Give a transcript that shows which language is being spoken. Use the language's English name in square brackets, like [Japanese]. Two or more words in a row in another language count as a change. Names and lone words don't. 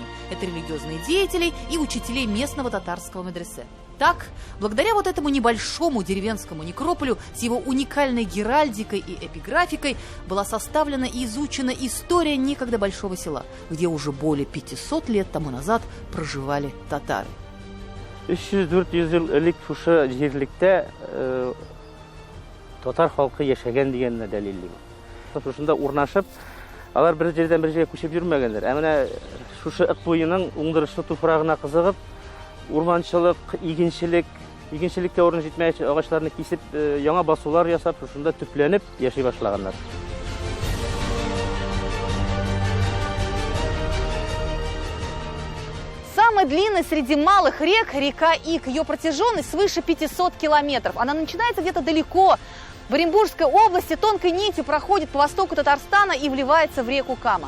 [Russian] Это религиозные деятели и учителей местного татарского медресе. Так, благодаря вот этому небольшому деревенскому некрополю с его уникальной геральдикой и эпиграфикой была составлена и изучена история некогда большого села, где уже более 500 лет тому назад проживали татары. [Tatar] 300-400 жыл элек шушы жерликте татар халкы яшәгән дигәнне дәлилләй. Шушында урнашып, алар бер җирдән бер җиргә күчеп йөрмәгәннәр. Ә менә шушы ык буеның уңдырышлы туфрагына кызыгып, урманчылык, игенчелеккә урын җитмәгәч, агачларны кисеп, яңа басулар ясап, шушында төпләнеп яши башлаганнар. [Russian] Самая длинная среди малых рек река Ик. Ее протяженность свыше 500 километров. Она начинается где-то далеко, в Оренбургской области, тонкой нитью проходит по востоку Татарстана и вливается в реку Кама.